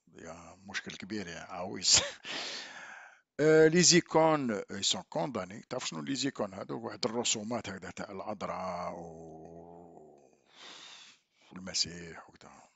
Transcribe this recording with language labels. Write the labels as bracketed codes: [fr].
[fr] Il y a [ar] مشكل كبير يعني عويص. [fr] Les icônes, ils sont condamnés. [ar] تعرف شنو les icônes هذو؟ واحد الرسومات هكذا تاع العذراء والمسيح وكذا.